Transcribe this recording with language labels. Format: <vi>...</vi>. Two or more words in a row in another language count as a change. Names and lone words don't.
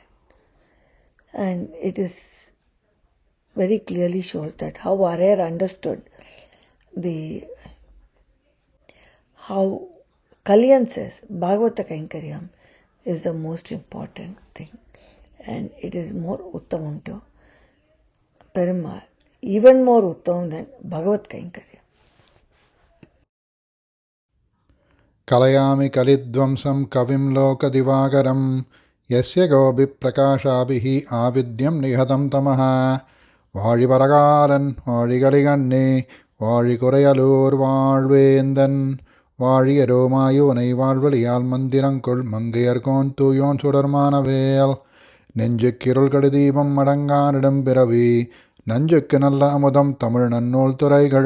<en>And it is very clearly shows that how Arayar understood how Kaliyan says</en> <sa>भागवत कैङ्कर्यम्</sa> <en>is the most important thing, and it is more Uttamam to Perumal, even more Uttamam than</en> <sa>भगवत् कैङ्कर्यम्. कलयामि कलिध्वंसं कविं लोकदिवाकरम् यस्य गोभिः प्रकाशाभिः अविद्यं निहतं तमः</sa> <ta>வாழிபரகாலன் வாழிகலிகண்ணே வாழிகுறையலூர் வாழ்வேந்தன் வாழியரோமாயோனை வாழ்வழியால் மந்திரங்கொள் மங்கையர்கோன் தூயோன் சுடர்மானவேல் நெஞ்சுக்கிருள் கடுதீபம் அடங்கானிடம் பிறவி நஞ்சுக்கு நல்ல அமுதம் தமிழ் நன்னூல் துறைகள்</ta>